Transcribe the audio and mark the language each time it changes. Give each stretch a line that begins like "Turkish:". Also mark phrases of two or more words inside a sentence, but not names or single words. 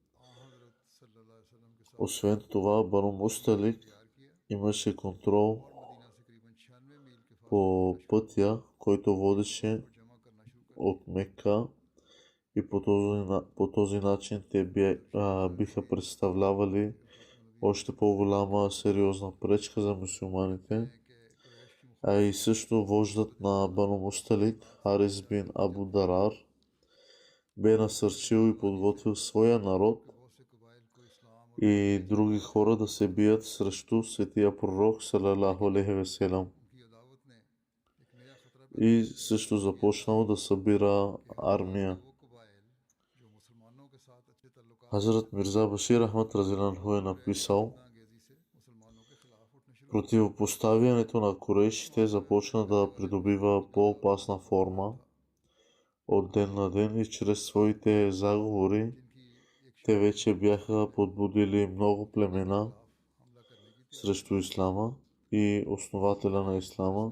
Bulgarian: Освен това, Бану Мусталик имаше контрол по пътя, който водеше от Мека, и по този начин те биха представлявали още по-голяма сериозна пречка за мюсюлманите. А и също вождът на Бану Мусталик, Харис бин Абу Дарар, бе насърчил и подготвил своя народ и други хора да се бият срещу светия пророк
Arabic: صلى الله عليه وسلم.
Bulgarian: И също започнал да събира армия. Хазрат Мирза Башир Ахмад Разиланху е написал: противопоставянето на курейшите започна да придобива по-опасна форма от ден на ден и чрез своите заговори те вече бяха подбудили много племена срещу ислама и основателя на ислама.